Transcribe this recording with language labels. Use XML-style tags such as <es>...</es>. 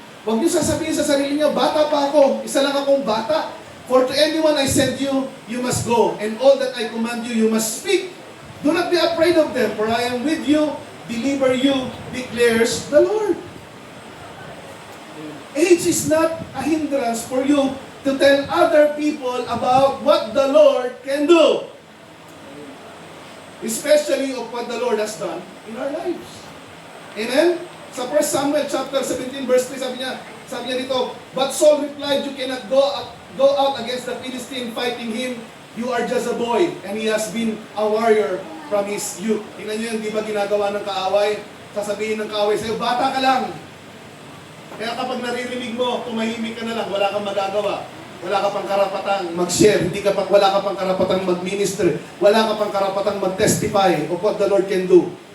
<tl>Huwag niyo sasabihin sa sarili niyo, bata pa ako, isa lang akong bata.</tl> <en>For to anyone I send you, you must go, and all that I command you, you must speak. Do not be afraid of them, for I am with you. deliver you, declares the Lord. Age is not a hindrance for you to tell other people about what the Lord can do. Especially of what the Lord has done in our lives. Amen? Sa 1 Samuel chapter 17 verse 3,</en> <tl>sabi niya dito,</tl> <en>but Saul replied, you cannot go out against the Philistine fighting him. You are just a boy, and he has been a warrior from his youth.</en> <tl>Tingnan niyo yung di ba ginagawa ng kaaway? Sasabihin ng kaaway sa'yo, bata ka lang. Kaya kapag naririnig mo, tumahimik ka na lang, wala kang magagawa. Wala ka pang karapatang mag-share, wala ka pang karapatang mag-minister, wala ka pang karapatang mag-testify</tl> <en>of what the Lord can do.</en>